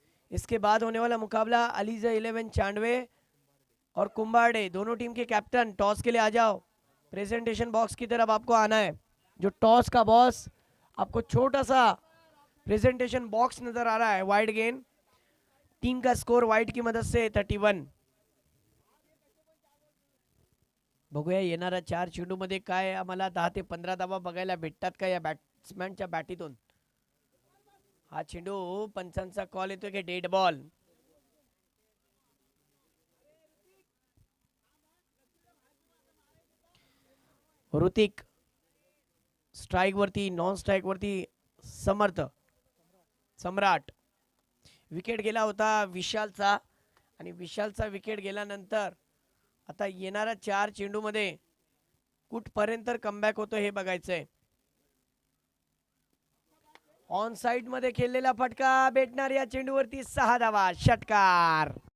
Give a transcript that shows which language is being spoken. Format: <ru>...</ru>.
<hi>इसके बाद होने वाला मुकाबला अलीजा 11 चांडवे और कुंबाड़े, दोनों टीम के कैप्टन टॉस के लिए आ जाओ। प्रेजेंटेशन बॉक्स की तरफ आपको आना है। जो टॉस का बॉस, आपको छोटा सा प्रेजेंटेशन बॉक्स नजर आ रहा है। वाइड गेंद, टीम का स्कोर वाइड की मदद से 31।</hi> <mr>बघूया येणाऱ्या 4 चेंडूमध्ये काय आम्हाला 10 ते 15 धावा बघायला भेटतात का या बॅट्समॅनच्या बॅटीतून। हा चेंडू पंचांचा कॉल येतोय की डेड बॉल। ऋतिक स्ट्राइक वरती, नॉन स्ट्राइक वरती समर्थ सम्राट। विकेट गेला होता विशालचा, आणि विशालचा विकेट गेल्यानंतर आता येणाऱ्या 4 चेंडूमध्ये कुठपर्यंत कमबॅक होतो हे बघायचंय। ऑन साइड मध्ये खेळलेला फटका भेटणार या चेंडूवरती 6 धावा, षटकार।</mr>